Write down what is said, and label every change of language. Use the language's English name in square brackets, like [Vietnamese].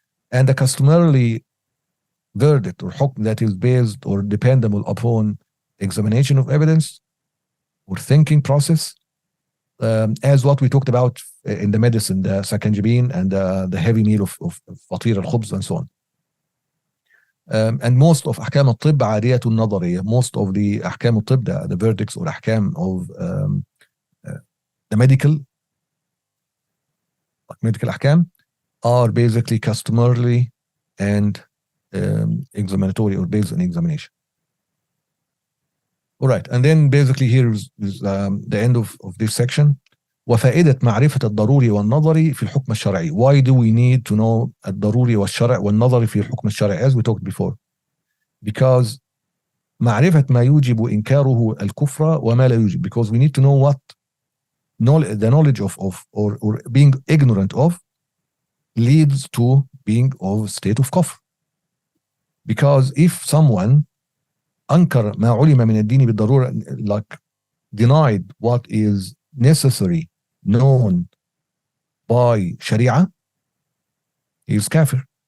[English] And the customarily verdict or حكم that is based or dependable upon examination of evidence or thinking process, as what we talked about in the medicine, the sakanjabin and the heavy meal of [Arabic] فطير الخبز [English] and so on. And most of [Arabic] أحكام الطب عارية النظرية. [English] Most of the [Arabic] أحكام الطب, [English] the verdicts or أحكام of the medical أحكام are basically customarily and examinatory or based on examination. All right, and then basically here is the end of this section. [Arabic] وفائدة معرفة الضروري والنظري في الحكم الشرعي. [English] Why do we need to know [Arabic] الضروري والنظري في الحكم الشرعي, [English] as we talked before? Because [Arabic] معرفة ما يوجب إنكاره الكفر وما لا يوجب. [English] Because we need to know what the knowledge of or being ignorant of leads to being of state of kufr. Because if someone [Arabic] أنكر ما علم من الدين بالضرورة, [English] like denied what is necessary, known by Sharia, he is kafir.